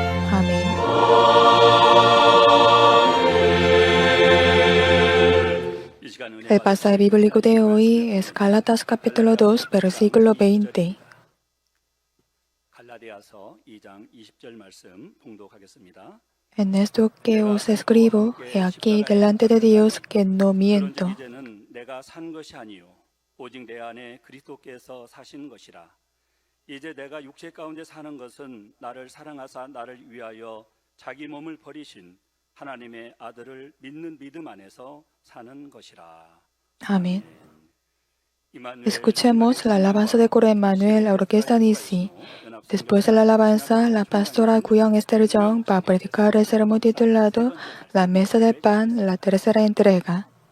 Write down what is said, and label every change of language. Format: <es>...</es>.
<es>Amén. El pasaje bíblico de hoy es Gálatas capítulo 2, versículo 20.</es> <ko>갈라디아서 2장 20절 말씀 봉독하겠습니다.</ko> <es>En esto que os escribo, he aquí delante de Dios que no miento.</es> <ko>그런즉 이제는 내가 산 것이 아니요 오직 내 안에 그리스도께서 사신 것이라. 이제 내가 육체 가운데 사는 것은 나를 사랑하사 나를 위하여 자기 몸을 버리신 하나님의 아들을 믿는 믿음 안에서 사는 것이라.</ko> <es>Amén. Escuchemos la alabanza de coro Emmanuel, la orquesta Nisi. Después de la alabanza, la pastora Guyang Esther Jung va a predicar el sermón titulado La Mesa del Pan, la tercera entrega.</es>